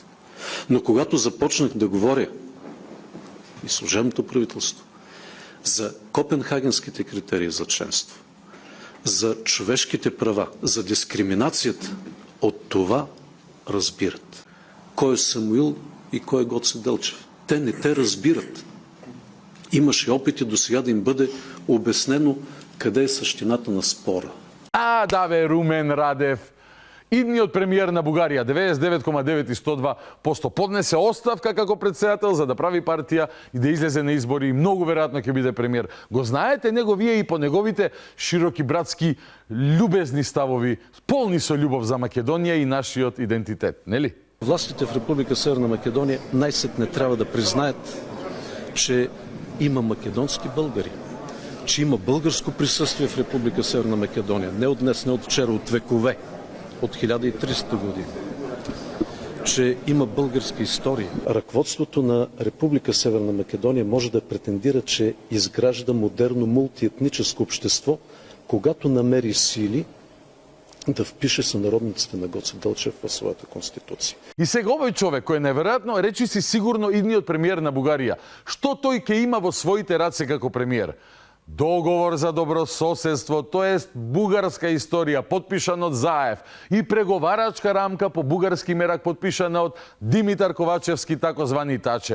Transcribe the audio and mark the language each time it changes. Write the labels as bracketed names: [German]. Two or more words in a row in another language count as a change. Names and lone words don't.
[Bulgarian] Но когато започнах да говоря и служебното правителство за Копенхагенските критерии за членство, за човешките права, за дискриминацията, от това разбират. Кой е Самуил и кой е Гоце Делчев? Те не те разбират. Имаше опити до сега да им бъде обяснено къде е същината на спора. Да бе, Румен Радев. [Macedonian] Идниот премиер на Бугарија, 99,9 и 102% поднесе оставка како председател за да прави партија и да излезе на избори и многу веројатно ќе биде премиер. Го знаете него вие и по неговите широки братски љубезни ставови, полни со љубов за Македонија и нашиот идентитет, нели? [Bulgarian] Властите в Република Северна Македония най-сетне трябва да признаят, че има македонски българи, че има българско присъствие в Република Северна Македония. Не от днес, не от вчера, от векове, от 1300 години. Че има българска история. Ръководството на Република Северна Македония може да претендира, че изгражда модерно мултиетническо общество, когато намери сили да впише сънародниците на Гоце Делчев в своята конституција. [Macedonian] И сега овој човек, кој неверојатно речи си сигурно идниот премиер на Бугарија, што тој ќе има во своите раце како премиер? Договор за добрососедство, тоест бугарска историја, подпишан од Заев, и преговарачка рамка по бугарски мерак, подпишана од Димитар Ковачевски, такозвани Таче.